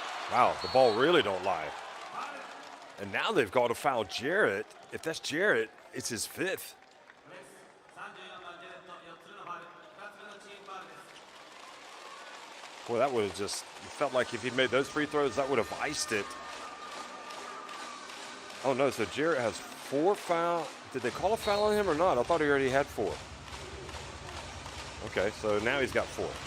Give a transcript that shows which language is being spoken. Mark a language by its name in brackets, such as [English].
[English] Wow, the ball really don't lie. And now they've got to foul Jarrett. If that's Jarrett, It's his 5th. [Japanese] 34番ジェレット4つ目のファウル、2つ目のチームファウルです。 [English] Boy, that would have just felt like if he'd made those free throws, that would have iced it. Oh no, so Jarrett has 4 foul. Did they call a foul on him or not? I thought he already had 4. Okay, so now he's got 4.